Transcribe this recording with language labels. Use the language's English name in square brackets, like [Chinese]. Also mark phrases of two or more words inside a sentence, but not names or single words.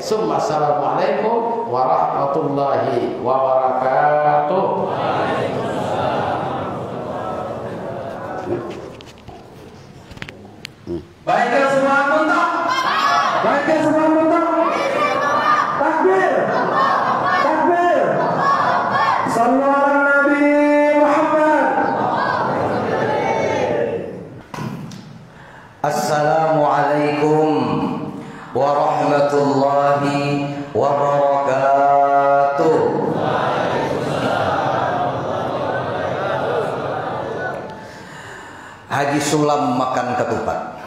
[Arabic] السلام عليكم ورحمة الله وبركاته. [Indonesian] Baiklah semua anggota. Baiklah semua anggota. Takbir. Takbir. [Arabic] صلوا على نبي محمد. السلام عليكم ورحمة الله وبركاته. [Indonesian] Haji Sulam makan ketupat.